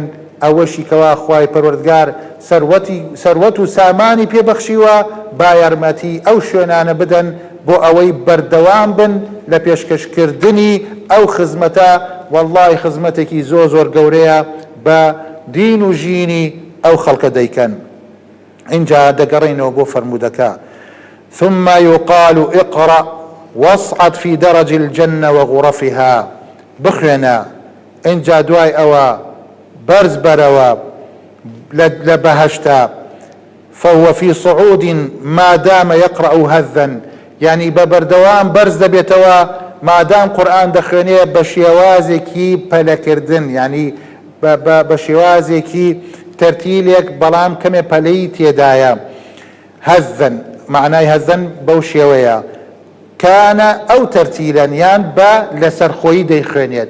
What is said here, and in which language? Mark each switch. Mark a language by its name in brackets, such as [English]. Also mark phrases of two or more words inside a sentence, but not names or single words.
[Central Kurdish] ئەوەشی کەوا خوای پەروەردگار سەروەت و سامانی پێبەخشیوە با یارمەتی ئەو شوێنانە بدەن بۆ ئەوەی بەردەوام بن لە پێشکەشکردنی ئەو خزمەتە. واللهی خزمەتێکی زۆر گەورەیە بە دین و ژینی ئەو خەڵکە دەیکەن. اینجا دەگەڕێنەوە بۆ فەرمودەکە [Arabic] ثم يقال اقرأ واصعد في درج الجنة وغرفها. [Central Kurdish] بخوێنە اینجا دوای ئەوە بەرز بەرەوە لە بەهەشتا. [Arabic] فهو في صعود ما دام يقرأ هذا، [Central Kurdish] يعني بەبەردەوام بەرز دەبێتەوە مادام قورئان دەخوێنێ بە شێوازێکی پەلەکردن، يعني بە شێوازێکی تەرتیلێک بەڵام کەمێ پەلەی تێدایە. هەزن معنای هەزن بەو شێوەیە کانە ئەو تەرتیلەن یان بە لەسەرخۆیی دەیخوێنێت.